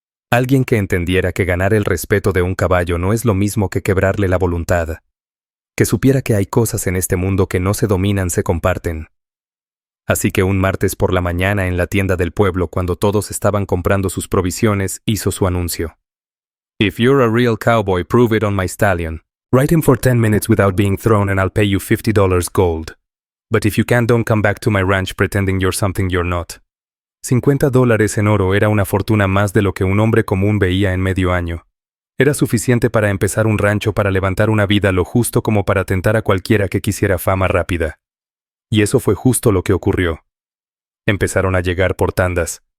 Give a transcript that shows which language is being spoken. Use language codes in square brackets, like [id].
[es] Alguien que entendiera que ganar el respeto de un caballo no es lo mismo que quebrarle la voluntad, que supiera que hay cosas en este mundo que no se dominan, se comparten. Así que un martes por la mañana en la tienda del pueblo, cuando todos estaban comprando sus provisiones, hizo su anuncio. [en] If you're a real cowboy, prove it on my stallion. Ride him for 10 minutes without being thrown and I'll pay you $50 gold. But if you can't, don't come back to my ranch pretending you're something you're not. [es] $50 en oro era una fortuna más de lo que un hombre común veía en medio año. Era suficiente para empezar un rancho, para levantar una vida, lo justo como para tentar a cualquiera que quisiera fama rápida. Y eso fue justo lo que ocurrió. Empezaron a llegar por tandas.